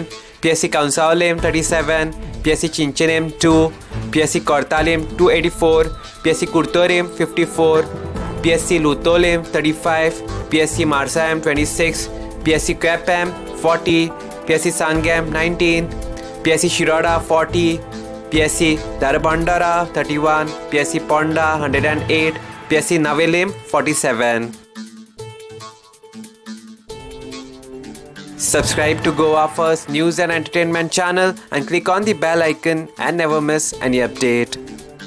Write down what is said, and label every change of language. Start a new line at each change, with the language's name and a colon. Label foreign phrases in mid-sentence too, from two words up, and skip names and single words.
English: PSC Kaunsaolim 37, PSC Chinchenem 2, PSC Kortalim 284, PSC Kurtorim 54, PSC Lutolim 35, PSC Marsayam 26, PSC Kwapam 40, PSC Sangam 19, PSC Shiroda 40, PSC Darbandara 31, PSC Ponda 108, PSC Navelim 47. Subscribe to Goa First News and Entertainment channel and click on the bell icon and never miss any update.